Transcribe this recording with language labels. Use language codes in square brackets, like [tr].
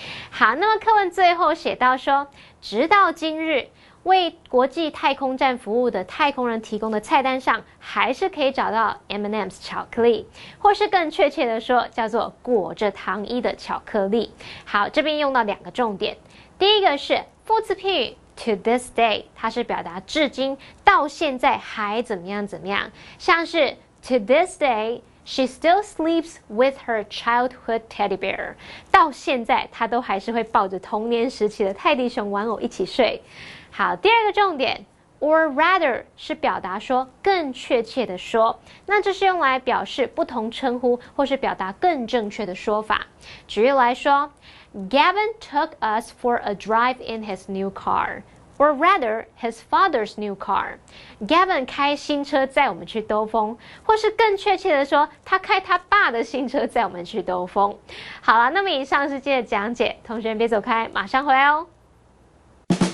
[zh] 好，那么课文最后写到说，直到今日，为国际太空站服务的太空人提供的菜单上，还是可以找到 M&M's 巧克力，或是更确切的说，叫做裹着糖衣的巧克力。好，这边用到2个重点，第一个是副词片语 To this day， 它是表达至今到现在还怎么样怎么样，像是 To this day, she still sleeps with her childhood teddy bear。到现在，她都还是会抱着童年时期的泰迪熊玩偶一起睡。好，第二个重点。Or rather 是表达说更确切的说，那这是用来表示不同称呼或是表达更正确的说法。 [en] 举例来说 ，Gavin took us for a drive in his new car, or rather his father's new car. [zh] Gavin 开新车载我们去兜风，或是更确切的说，他开他爸的新车载我们去兜风。好了，那么以上是今天的讲解，同学们别走开，马上回来哦。